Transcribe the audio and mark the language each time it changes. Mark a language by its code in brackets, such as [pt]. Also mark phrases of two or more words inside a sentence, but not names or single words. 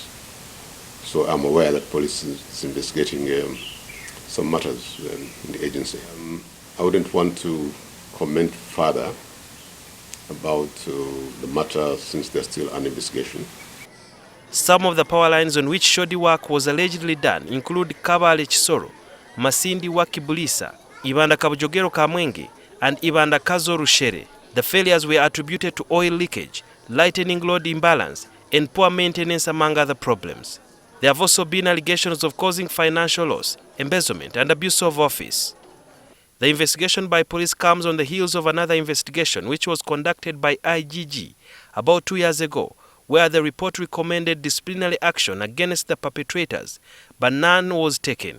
[en] So I'm aware that police is investigating some matters in the agency. I wouldn't want to comment further about the matter since there's still an investigation. Some of the power lines on which shoddy work was allegedly done include Kabale Chisoro, Masindi wa Kibulisa, Ibanda Kabujogero Kamwenge, and Ibanda Kazo Rushere. The failures were attributed to oil leakage, lightning load imbalance, and poor maintenance among other problems. There have also been allegations of causing financial loss, embezzlement, and abuse of office. The investigation by police comes on the heels of another investigation which was conducted by IGG about 2 years ago, where the report recommended disciplinary action against the perpetrators, but none was taken.